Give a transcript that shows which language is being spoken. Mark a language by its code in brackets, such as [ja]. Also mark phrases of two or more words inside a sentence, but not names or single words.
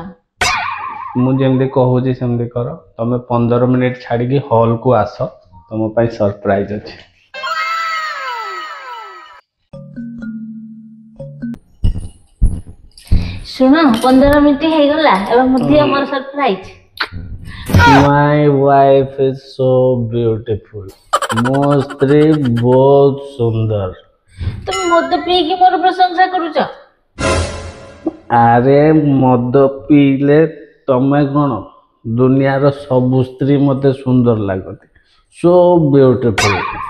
[or] ମୁଁ ଯେମିତି କହୁଛି ସେମିତି କର। ତମେ 15 ମିନିଟ୍ ଛାଡିକି ହଲକୁ ଆସ, ତମ ପାଇଁ ସରପ୍ରାଇଜ ଅଛି। ଶୁଣ 15 ମିନିଟ୍ ହେଇଗଲା ଏବେ ମଧ୍ୟ ମୋର ସରପ୍ରାଇଜ। [en] My wife is so beautiful. [or] ମୋ ସ୍ତ୍ରୀ ବହୁତ ସୁନ୍ଦର। ତମେ ମଦ ପିଇକି ମୋର ପ୍ରଶଂସା କରୁଛ? ଆରେ ମଦ ପିଇଲେ ତମେ କଣ ଦୁନିଆର ସବୁ ସ୍ତ୍ରୀ ମତେ ସୁନ୍ଦର ଲାଗନ୍ତି। [en] so beautiful.